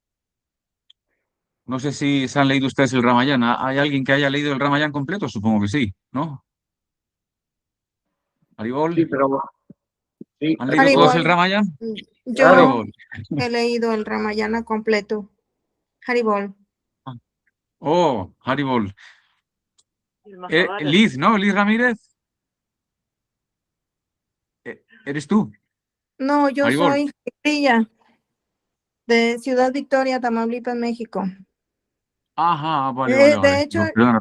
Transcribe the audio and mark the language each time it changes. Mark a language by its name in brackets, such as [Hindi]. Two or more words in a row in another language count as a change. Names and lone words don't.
[Spanish] No sé si se han leído ustedes el Ramayana. ¿Hay alguien que haya leído el Ramayana completo? Supongo que sí, ¿no? Haribol, Sí, pero sí, ¿han leído todos el Haribol, Ramayana? yo claro. Haribol. he leído el Ramayana completo. Haribol. Oh, Haribol. El Mahabharata. Liz, ¿no? Liz Ramírez. ¿Eres tú? No, yo Haribol. soy Brilla, de Ciudad Victoria, Tamaulipas, México. Ajá, vale, vale, vale. De hecho,